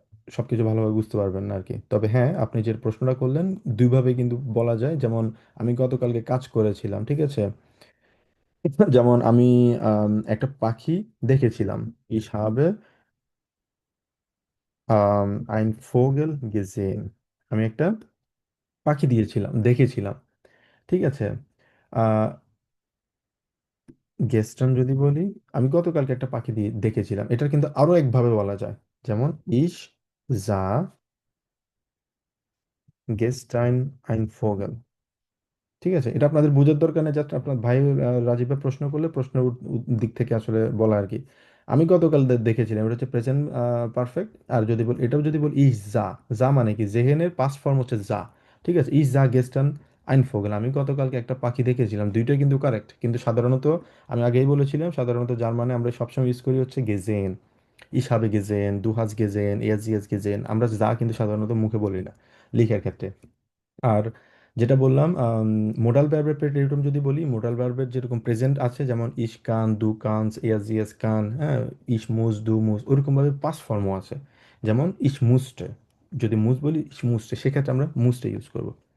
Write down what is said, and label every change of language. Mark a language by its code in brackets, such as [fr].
[bn] সবকিছু ভালোভাবে বুঝতে পারবেন না আর কি। তবে হ্যাঁ, আপনি যে প্রশ্নটা করলেন দুইভাবে কিন্তু বলা যায়। যেমন আমি গতকালকে কাজ করেছিলাম, ঠিক আছে? যেমন আমি একটা পাখি দেখেছিলাম। [de] Ich habe ein Vogel gesehen। [bn] আমি একটা পাখি দেখেছিলাম, ঠিক আছে? আহ গেস্টার্ন যদি বলি, আমি গতকালকে একটা পাখি দেখেছিলাম, এটা কিন্তু আরো একভাবে বলা যায়। যেমন [de] ich sah gestern ein Vogel। [bn] ঠিক আছে, এটা আপনাদের বোঝার দরকার নেই, জাস্ট আপনার ভাই রাজীব ভাই প্রশ্ন করলে প্রশ্নের দিক থেকে আসলে বলা আর কি। আমি গতকাল দেখেছিলাম, এটা হচ্ছে প্রেজেন্ট পারফেক্ট। আর যদি বল, এটাও যদি বল ইস যা, যা মানে কি জেহেনের পাস্ট ফর্ম হচ্ছে যা। ঠিক আছে, ইস যা গেস্টান আইন ফোগেল, আমি গতকালকে একটা পাখি দেখেছিলাম, দুইটাই কিন্তু কারেক্ট। কিন্তু সাধারণত আমি আগেই বলেছিলাম, সাধারণত জার্মানে আমরা সবসময় ইউজ করি হচ্ছে গেজেন। [de] ইস habe gesehen, du hast gesehen, er sie es gesehen। [bn] আমরা যা কিন্তু সাধারণত মুখে বলি না লেখার ক্ষেত্রে। আর যেটা বললাম, মোডাল ভার্বের প্রেটেরিটম যদি বলি, মোডাল ভার্বের যেরকম প্রেজেন্ট আছে, যেমন ইশ কান, দু কানস, এয়াজ ইয়েস কান, হ্যাঁ, ইশ মুস, দু মুস, ওরকমভাবে পাস ফর্মও আছে। যেমন ইশ মুসটে, যদি মুস বলি ইশ মুসটে, সেক্ষেত্রে আমরা মুসটে ইউজ করব।